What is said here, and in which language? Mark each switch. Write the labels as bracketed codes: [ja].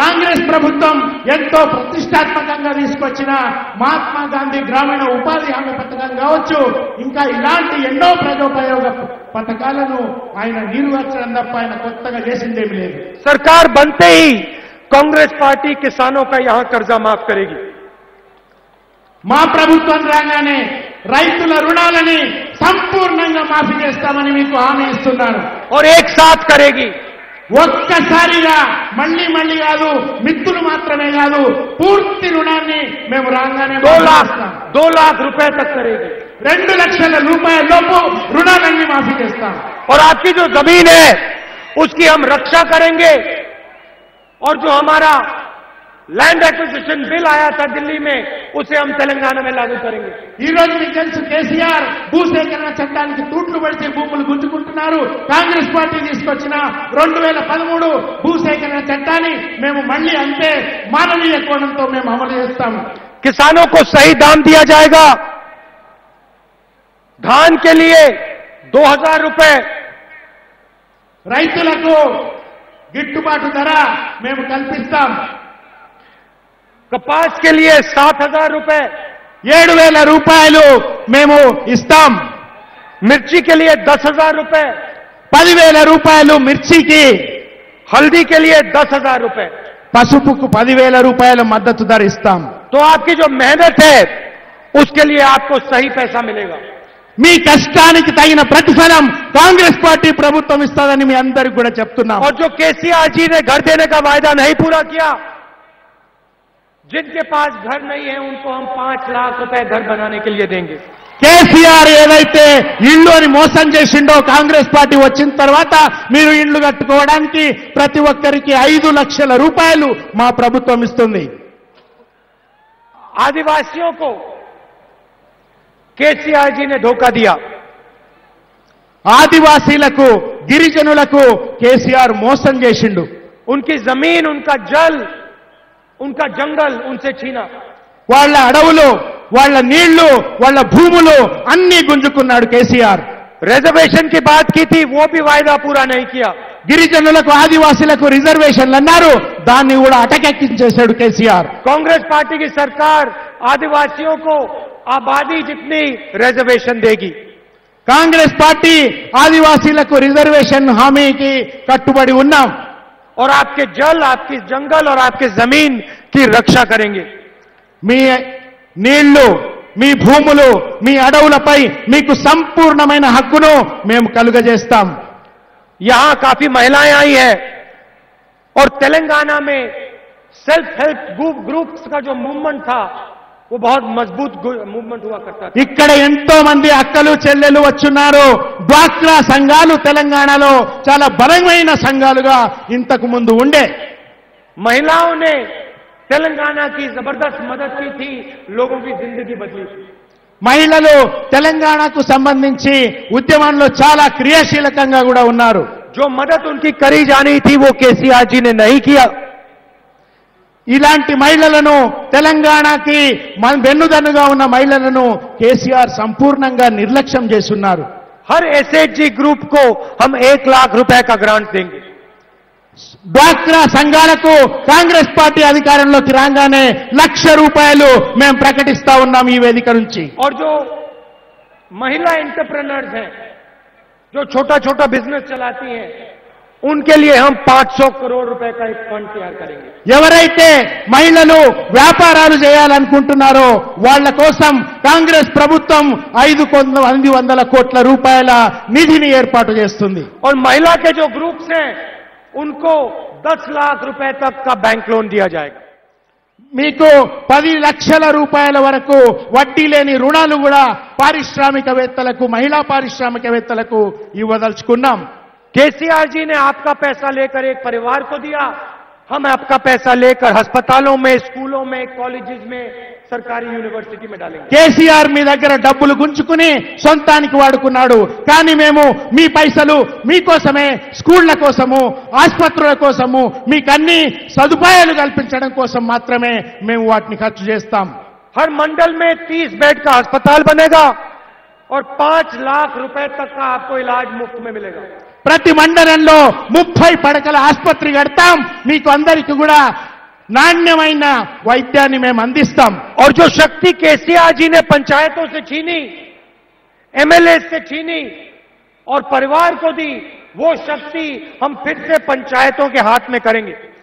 [te] కాంగ్రెస్ ప్రభుత్వం ఎంతో ప్రతిష్టాత్మకంగా తీసుకొచ్చిన మహాత్మా గాంధీ గ్రామీణ ఉపాధి హామీ పథకం కావచ్చు, ఇంకా ఇలాంటి ఎన్నో ప్రజోపయోగ పథకాలను ఆయన నిర్వహించడం తప్ప ఆయన కొత్తగా చేసిందేమీ లేదు. [hi] सरकार बनते ही कांग्रेस पार्टी किसानों का यहां कर्जा माफ करेगी. [te] మా ప్రభుత్వం రాగానే రైతుల రుణాలని సంపూర్ణంగా మాఫీ చేస్తామని మీకు హామీ ఇస్తున్నాను. [hi] और एक साथ करेगी. [te] ఒక్కసారిగా మళ్ళీ మళ్ళీ కాదు, మిత్తులు మాత్రమే కాదు, పూర్తి రుణాన్ని మేము రాగానే [hi] 2 लाख रुपए तक करेगी. [te] 2 లక్షల రూపాయల లోపు రుణాలన్నీ మాఫీ చేస్తాం. [hi] और आपकी जो जमीन है उसकी हम रक्षा करेंगे, और जो हमारा लैंड एक्विजिशन बिल आया था दिल्ली में, उसे हम तेलंगाना में लागू करेंगे। [te] ఈ రోజు మీకు తెలుసు కేసీఆర్ భూసేకరణ చట్టానికి తూట్లు పడితే భూములు గుంజుకుంటున్నారు. కాంగ్రెస్ పార్టీ తీసుకొచ్చిన 2013 భూసేకరణ చట్టాన్ని మేము మళ్ళీ అంతే మానవీయ కోణంతో మేము అమలు చేస్తాం. [hi] किसानों को सही दाम दिया जाएगा। धान के लिए 2000 रुपए, [te] రైతులకు గిట్టుబాటు ధర మేము కల్పిస్తాం. [hi] कपास के लिए 7000 रुपए, [te] 7,000 రూపాయలు మేము ఇస్తాం. [hi] मिर्ची के लिए 10,000 रुपए, [te] 10,000 రూపాయలు మిర్చికి, [hi] हल्दी के लिए 10,000 रुपए। [te] పసుపుకు 10,000 రూపాయల మద్దతు ధర ఇస్తాం. [hi] तो आपकी जो मेहनत है उसके लिए आपको सही पैसा मिलेगा। [te] మీ కష్టానికి తగిన ప్రతిఫలం కాంగ్రెస్ పార్టీ ప్రభుత్వం ఇస్తుందని మీ అందరికీ కూడా చెప్తున్నాం. [hi] और जो केसीआर जी ने घर देने का वायदा नहीं पूरा किया, जिनके पास घर नहीं है उनको हम 5 लाख रुपए घर बनाने के लिए देंगे। [te] కేసీఆర్ ఏదైతే ఇళ్ళు అని మోసం చేసిండో కాంగ్రెస్ పార్టీ వచ్చిన తర్వాత మీరు ఇళ్ళు కట్టుకోవడానికి ప్రతి ఒక్కరికి 5 లక్షల రూపాయలు మా ప్రభుత్వం ఇస్తుంది. [hi] आदिवासियों को केसीआर जी ने धोखा दिया। [te] ఆదివాసీలకు గిరిజనులకు కేసీఆర్ మోసం చేసిండు. [hi] उनकी जमीन, उनका जल, उनका जंगल उनसे छीना। [te] వాళ్ళ అడవులు, వాళ్ళ నీళ్లు, వాళ్ళ భూములు అన్ని గుంజుకున్నాడు కేసీఆర్. [hi] रिजर्वेशन की बात की थी, वो भी वायदा पूरा नहीं किया। [te] గిరిజనులకు ఆదివాసీలకు రిజర్వేషన్లు అన్నారు, దాన్ని కూడా అటకెక్కించేశాడు కేసీఆర్. [hi] कांग्रेस पार्टी की सरकार आदिवासियों को आबादी जितनी रिजर्वेशन देगी। [te] కాంగ్రెస్ పార్టీ ఆదివాసీలకు రిజర్వేషన్ హామీకి కట్టుబడి ఉన్నాం. [hi] और आपके जल, आपकी जंगल और आपके जमीन की रक्षा करेंगे। [te] మీ నీళ్లు, మీ భూములు, మీ అడవులపై మీకు సంపూర్ణమైన హక్కును మేము కలుగజేస్తాం. [hi] यहां काफी महिलाएं आई हैं और तेलंगाना में सेल्फ हेल्प ग्रुप्स का जो मूवमेंट था वो बहुत मजबूत मूवमेंट हुआ करता था। [te] ఇక్కడ ఎంతో మంది అక్కలు చెల్లెలు వచ్చున్నారు. డ్వాక్రా సంఘాలు తెలంగాణలో చాలా బలమైన సంఘాలుగా ఇంతకు ముందు ఉండే. [hi] महिलाओं ने तेलंगाना की जबरदस्त मदद की थी, लोगों की जिंदगी बदली थी। [te] మహిళలు తెలంగాణకు సంబంధించి ఉద్యమంలో చాలా క్రియాశీలకంగా కూడా ఉన్నారు. [hi] जो मदद उनकी करी जानी थी वो केसीआर जी ने नहीं किया। [te] ఇలాంటి మహిళలను, తెలంగాణకి వెన్నుదన్నుగా ఉన్న మహిళలను కేసీఆర్ సంపూర్ణంగా నిర్లక్ష్యం చేస్తున్నారు. [hi] हर एसएचजी ग्रुप को हम 1 लाख रुपए का ग्रांट देंगे। [te] డ్వాక్రా సంఘాలకు కాంగ్రెస్ పార్టీ అధికారంలోకి రాగానే 1,00,000 రూపాయలు మేము ప్రకటిస్తా ఉన్నాం ఈ వేదిక నుంచి. [hi] और जो महिला एंटरप्रेन्योर्स हैं, जो छोटा छोटा बिजनेस चलाती हैं, उनके लिए हम 500 करोड़ रुपए का एक फंड तैयार करेंगे। [te] ఎవరైతే మహిళలు వ్యాపారాలు చేయాలనుకుంటున్నారో వాళ్ళ కోసం కాంగ్రెస్ ప్రభుత్వం 500 కోట్ల రూపాయల నిధిని ఏర్పాటు చేస్తుంది. [hi] और महिला के जो ग्रुप्स हैं उनको 10 लाख रुपए तक का बैंक लोन दिया जाएगा। [te] మీకు 10 లక్షల రూపాయల వరకు వడ్డీ లేని రుణాలు కూడా పారిశ్రామికవేత్తలకు, మహిళా పారిశ్రామికవేత్తలకు ఇవ్వదలుచుకున్నాం. [hi] केसीआर जी ने आपका पैसा लेकर एक परिवार को दिया, हम आपका पैसा लेकर अस्पतालों में, स्कूलों में, कॉलेजेस में, सरकारी यूनिवर्सिटी में डालेंगे। [te] కేసీఆర్ మీ దగ్గర డబ్బులు గుంచుకుని సొంతానికి వాడుకున్నాడు. కానీ మేము మీ పైసలు మీకోసమే, స్కూళ్ల కోసము, ఆసుపత్రుల కోసము, మీకు అన్ని సదుపాయాలు కల్పించడం కోసం మాత్రమే మేము వాటిని ఖర్చు చేస్తాం. [hi] हर मंडल में 30 बेड का अस्पताल बनेगा और 5 लाख रुपए तक का आपको इलाज मुफ्त में मिलेगा। [te] ప్రతి మండలంలో 30 పడకల ఆసుపత్రి కడతాం. మీకు అందరికీ కూడా నాణ్యమైన వైద్యాన్ని మేము అందిస్తాం. [hi] और जो शक्ति केसीआर जी ने पंचायतों से छीनी, एमएलए से छीनी और परिवार को दी, वो शक्ति हम फिर से पंचायतों के हाथ में करेंगे।